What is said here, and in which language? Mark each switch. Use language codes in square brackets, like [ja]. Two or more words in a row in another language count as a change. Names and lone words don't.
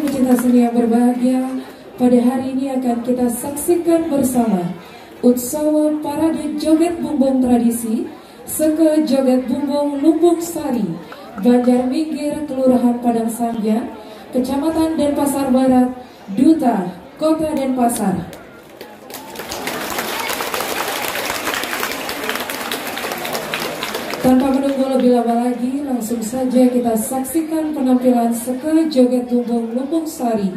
[id] pemirsa seni yang berbahagia, pada hari ini akan kita saksikan bersama Utsawa Parade Joget Bumbung Tradisi Seke Joget Bumbung Lumbung Sari, Banjarminggir, Kelurahan Padang Sangya, Kecamatan Denpasar Barat, Duta, Kota Denpasar. Tanpa menunggu lebih lama lagi, langsung saja kita saksikan penampilan Seke Joget Bumbung Lumbung Sari.